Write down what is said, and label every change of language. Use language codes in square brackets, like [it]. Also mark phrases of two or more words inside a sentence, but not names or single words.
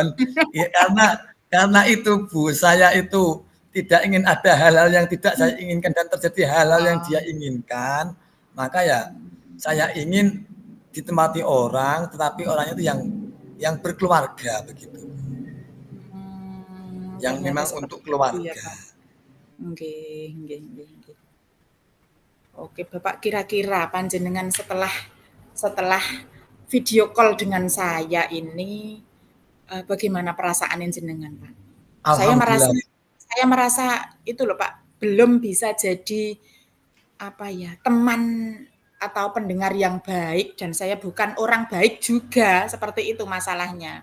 [id] Ya karena itu Bu, saya itu tidak ingin ada hal-hal yang tidak saya inginkan dan terjadi hal-hal yang Oh, dia inginkan. Maka ya saya ingin ditempati orang, tetapi orangnya itu yang berkeluarga begitu. Yang ternyata memang seperti untuk itu ya, keluarga. Pak. [jv] Nggih nggih nggih nggih. [id] Oke, Bapak kira-kira panjenengan setelah setelah video call dengan saya ini, bagaimana perasaan jenengan, Pak? Saya Alhamdulillah. merasa saya merasa itu loh, Pak, belum bisa jadi, apa ya, teman atau pendengar yang baik dan saya bukan orang baik juga, seperti itu masalahnya.